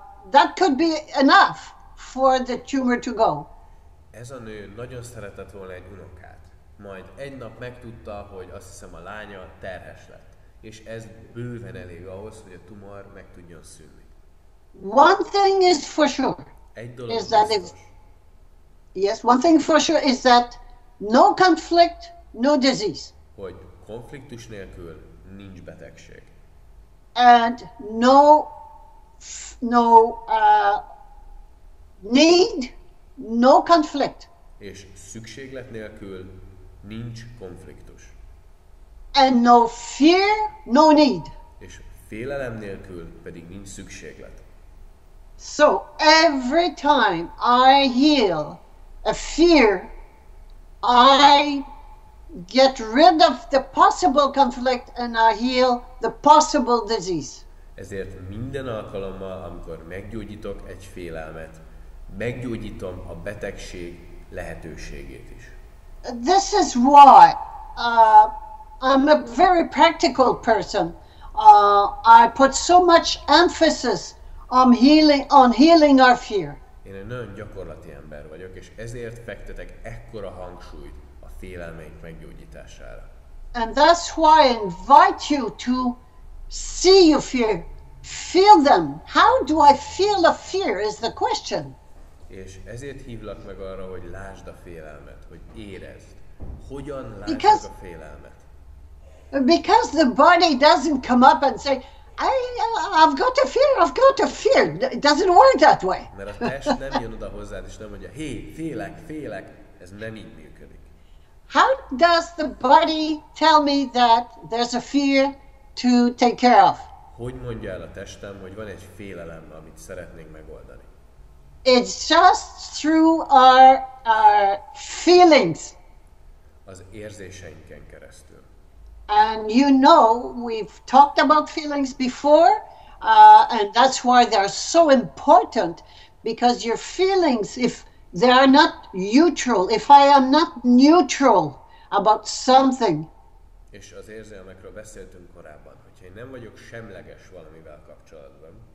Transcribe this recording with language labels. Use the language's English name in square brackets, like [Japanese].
[English] That could be enough for the tumor to go. [Hungarian] Ez a nő nagyon szeretett volna egy unokát. Majd egy nap megtudta, hogy azt hiszem a lánya terhes lett. És ez bőven elég ahhoz, hogy a tumor meg tudjon szűnni. [English] One thing is for sure. [Hungarian] Egy dolog [English] is that [Hungarian] biztos. [English] One thing for sure is that no conflict, no disease. [Hungarian] Hogy konfliktus nélkül nincs betegség. [English] And no need, no conflict. [Hungarian] És szükséglet nélkül nincs konfliktus. [English] And no fear, no need. [Hungarian] És félelem nélkül pedig nincs szükséglet. [English] So every time I heal a fear, I get rid of the possible conflict and I heal the possible disease. [Hungarian] Ezért minden alkalommal, amikor meggyógyítok egy félelmet, meggyógyítom a betegség lehetőségét is. [English] This is why I'm a very practical person. I put so much emphasis on healing our fear. [Hungarian] Én egy nagyon gyakorlati ember vagyok, és ezért fektetek ekkora hangsúlyt a félelmeink meggyógyítására. [English] And that's why I invite you to see your fear, feel them. How do I feel a fear is the question. [Hungarian] És ezért hívlak meg arra, hogy lásd a félelmet, hogy érezd. Hogyan lásd [English] Because- [Hungarian] a félelmet? [English] Because the body doesn't come up and say, I've got a fear, I've got a fear. It doesn't work that way. [Hungarian] Mert a test nem jön oda hozzád, és nem mondja, hé, félek. Ez nem így működik. [English] How does the body tell me that there's a fear to take care of? [Hungarian] Hogy mondja el a testem, hogy van egy félelem, amit szeretnénk megoldani? [English] It's just through our feelings. [Hungarian] Az érzéseinken keresztül. [English] And you know, we've talked about feelings before, and that's why they're so important, because your feelings, if they are not neutral, if I am not neutral about something, [Hungarian] És az érzelmekről beszéltünk korábban, hogyha én nem vagyok semleges valamivel kapcsolatban,